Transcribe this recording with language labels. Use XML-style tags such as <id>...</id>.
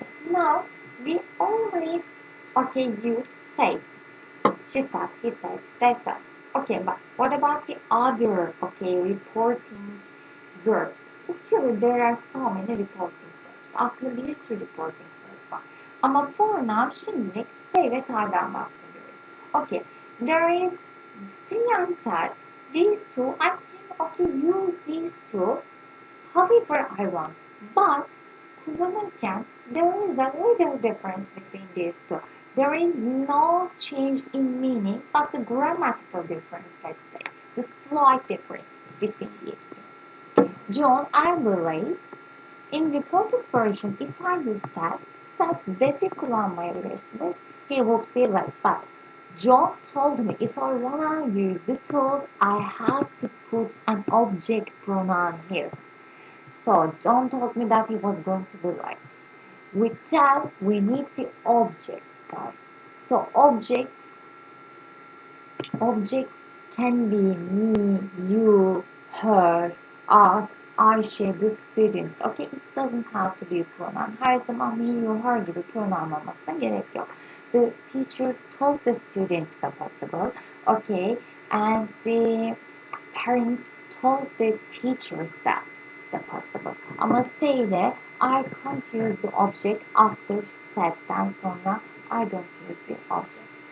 <en>Now we always use say. She said, he said, they said. Okay, but what about the other reporting verbs. Actually there are so many reporting verbs.</en> <tr>Aslında bir sürü reporting verb var. Ama</tr> <en>for now</en> <tr>şimdilik say ve tell'den bahsediyoruz.</tr> <en>Okay. There is say and tell. These two, I can use these two however I want. But</en> <tr>kullanırken</tr> <en>there is a little difference between these two. There is no change in meaning, but the grammatical difference, let's say, the slight difference between these two. John, I'll be late. In reported version, if I use that,</en> <tr>that'i kullanmayabilirsiniz.</tr> <en>He would be late. But John told me if I wanna use the tool, I have to put an object pronoun here. So John told me that he was going to be late. With tell, we need the object, guys. So object can be me, you, her, us, Ayşe, the students. Okay, it doesn't have to be a pronoun.</en> <tr>Her zaman me, you, her gibi pronoun olmasına gerek yok.</tr> <en>The teacher told the students that possible. Okay, and the parents told the teachers that possible.</en> <tr>Ama say'de</tr> <en>I can't use the object after</en> <tr>said'den sonra</tr> <en>I don't use the object.</en>